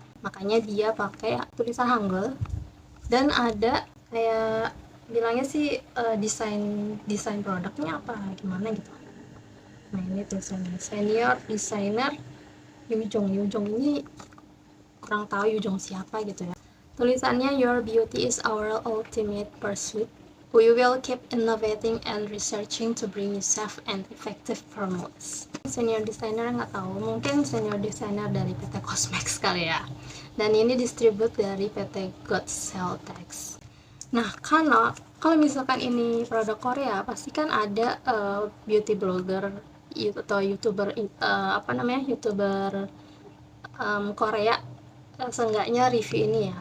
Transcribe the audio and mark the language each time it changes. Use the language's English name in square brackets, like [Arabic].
[Indonesian] Makanya dia pakai tulisan Hangul dan ada kayak bilangnya sih desain produknya apa gimana gitu. Nah, ini tulisannya senior designer Yujong ini kurang tahu Yujong siapa gitu ya. [English] Tulisannya, your beauty is our ultimate pursuit. We will keep innovating and researching to bring you safe and effective formulas. [Indonesian] Senior designer nggak tahu, mungkin senior designer dari PT Cosmex kali ya. Dan ini distribute dari PT Godselltex. Nah, karena kalau misalkan ini produk Korea, pasti kan ada beauty blogger atau youtuber youtuber Korea seenggaknya review ini ya.